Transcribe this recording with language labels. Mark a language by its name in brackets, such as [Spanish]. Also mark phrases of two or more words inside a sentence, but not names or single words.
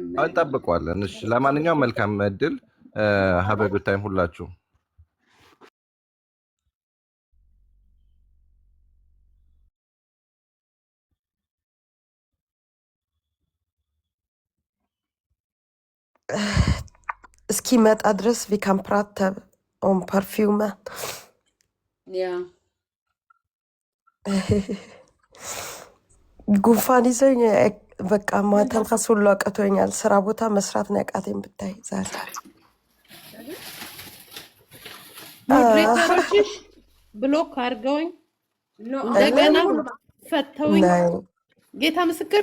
[Amharic] እንጠብቀዋለን። እሺ ለማንኛውም መልካም እድል ሀቢብታይም ሁላችሁ። እስኪመጣ ድረስ [Swedish] vi kan prata om parfymen. [Amharic] ያ ጉንፋን ይዘኝ በቃ ማተንፈስ ሁሉ አቅቶኛል። ስራ ቦታ መስራት ነው ያቃተኝ ብታይ ዛሬ። ሞዴሬተሮችሽ ብሎክ አድርገውኝ እንደገና ፈተውኝ። ጌታ ምስክር